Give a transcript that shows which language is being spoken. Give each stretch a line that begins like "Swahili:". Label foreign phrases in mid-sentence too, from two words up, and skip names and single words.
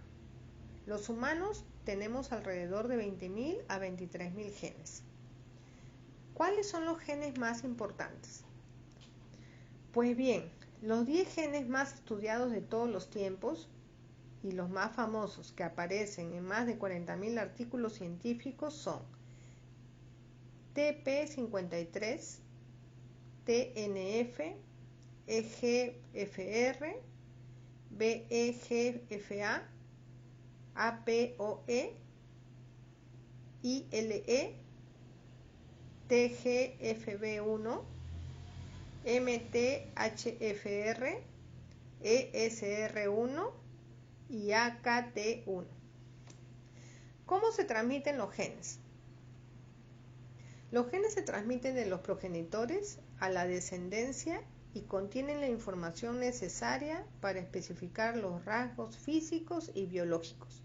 Spanish: Los humanos tenemos alrededor de 20.000 a 23.000 genes. ¿Cuáles son los genes más importantes? Pues bien, los 10 genes más estudiados de todos los tiempos y los más famosos que aparecen en más de 40.000 artículos científicos son TP53, TNF, EGFR, BEGFA, APOE, ILE, TGFB1, MTHFR, ESR1 y AKT1. ¿Cómo se transmiten los genes? Los genes se transmiten de los progenitores a la descendencia y contienen la información necesaria para especificar los rasgos físicos y biológicos.